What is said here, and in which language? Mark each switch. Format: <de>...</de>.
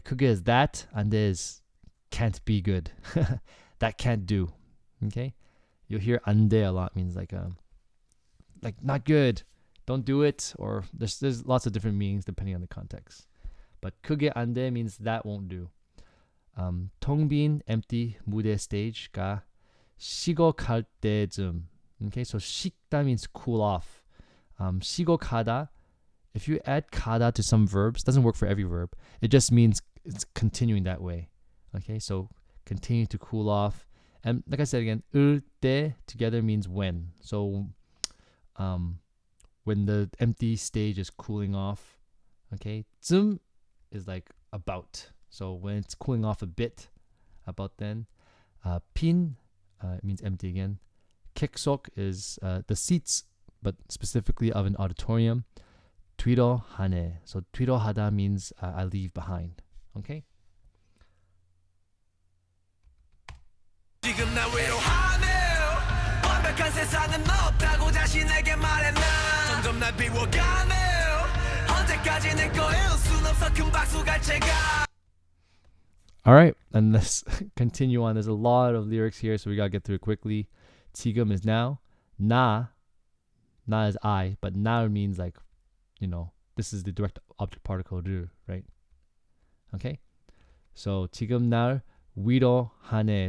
<en>그게 is that,</en> <ko>안 돼</ko> <en>is can't be good. That can't do. Okay? You'll hear</en> <ko>안 돼</ko> <en>a lot, means like not good. Don't do it, or there's lots of different meanings depending on the context. But</en> <ko>그게 안 돼</ko> <en>means that won't do.</en> <ko>텅 빈 empty 무대 stage가 식어갈 때쯤.</ko> <en>Okay, so 식다 means cool off. 식어가다, if you add 가다 to some verbs, doesn't work for every verb. It just means it's continuing that way. Okay, so continue to cool off. And like I said again,</en> <ko>을 때</ko> <en>together means when. So when the empty stage is cooling off, okay, 쯤 is like about. So when it's cooling off a bit, about then. 빈 it means empty again. 객석 is the seats, but specifically of an auditorium.</en> <ko>뒤로 하네.</ko> <en>So</en> <ko>뒤로 하다</ko> <en>means I leave behind. Okay?</en> <ko>지금 나 위로하네. 완벽한 세상은 없다고 자신에게 말했나. 점점 날 비워가네. 언제까지 내 거일 순 없어 큰 박수 갈 제가.</ko> <en>All right, and let's continue on. There's a lot of lyrics here, so we gotta get through it quickly. 지금 is now. 나 is I, but now means like, this is the direct object particle 를, right? Okay? So</en> <ko>지금 날 위로하네.</ko>